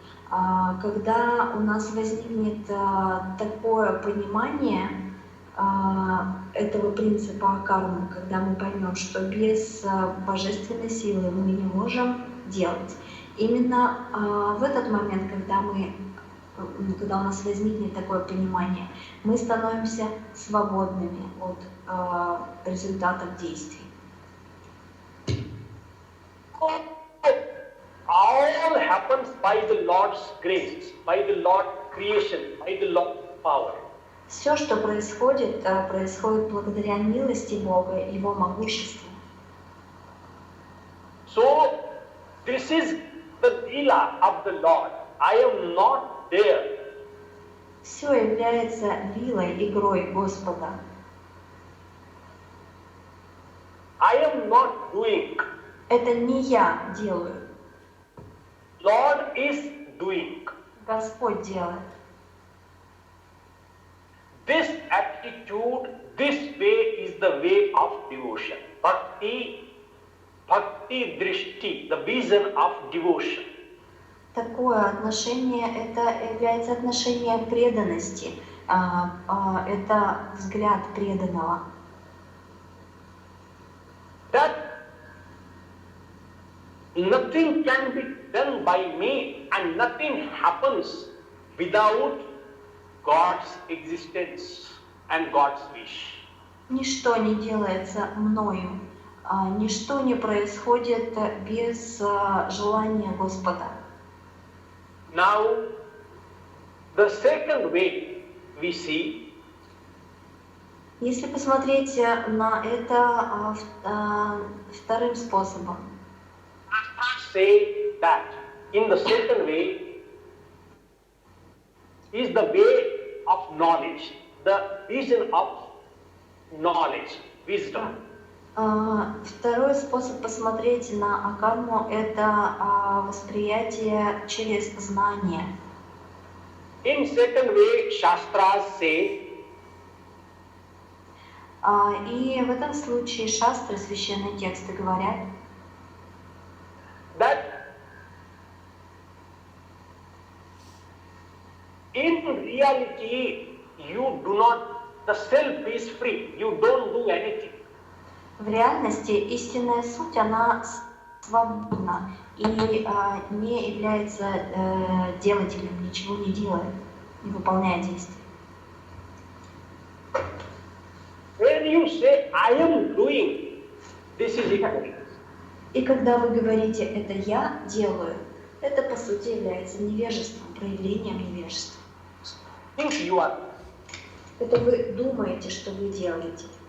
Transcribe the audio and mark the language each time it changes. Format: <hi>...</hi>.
<ru>Когда у нас возникнет такое понимание этого принципа кармы, когда мы поймем, что без божественной силы мы не можем делать, именно в этот момент, когда у нас возникнет такое понимание, мы становимся свободными от результатов действий.</ru> <en>All happens by the Lord's grace, by the Lord's creation, by the Lord's power.</en> <ru>Все, что происходит, происходит благодаря милости Бога и Его могуществу.</ru> <en>So, this is the lila of the Lord. I am not there.</en> <ru>Все является лилой, игрой Господа.</ru> <en>I am not doing.</en> <ru>Это не я делаю.</ru> <en>Lord is doing.</en> <ru>Господь делает.</ru> <en>This attitude, this way is the way of devotion. Bhakti drishti, the vision of devotion.</en> <ru>Такое отношение, это является отношение преданности, это взгляд преданного.</ru> <en>That nothing can be done by me and nothing happens without God's existence and God's wish.</en> <ru>Ничто не делается мною, ничто не происходит без желания Господа.</ru> <en>Now, the second way we see.</en> <ru>Если посмотреть на это вторым способом.</ru> <en>Say that in the second way is the way of knowledge, the vision of knowledge, wisdom.</en> <ru>Второй способ посмотреть на акарму — это восприятие через знание.</ru> <en>In second way, Shastras say,</en> <ru>и в этом случае шастры, священные тексты говорят,</ru> <en>that in reality you do not, the self is free, you don't do anything.</en> <ru>В реальности истинная суть, она свободна и не является делателем, ничего не делает, не выполняет действия.</ru> <en>When you say I am doing, this is ignorance.</en> <ru>И когда вы говорите «это я делаю», это по сути является невежеством, проявлением невежества.</ru> <en>Think you are.</en> <ru>Это вы думаете, что вы делаете.</ru>